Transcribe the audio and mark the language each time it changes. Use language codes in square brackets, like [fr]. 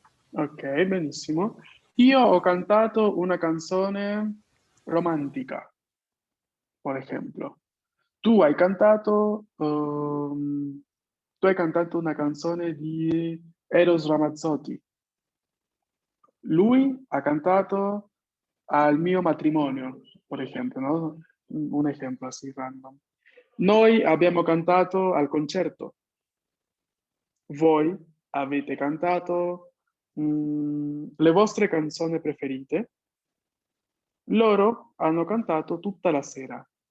[it] Ok, benissimo. Io ho cantato una canzone romantica. [es] por ejemplo. [it] Tu hai cantato, tu hai cantato una canzone di Eros Ramazzotti. Lui ha cantato al mio matrimonio, [es] por ejemplo, ¿no? Un ejemplo así random. [it] Noi abbiamo cantato al concerto. Voi avete cantato le vostre canzoni preferite. Loro hanno cantato tutta la sera.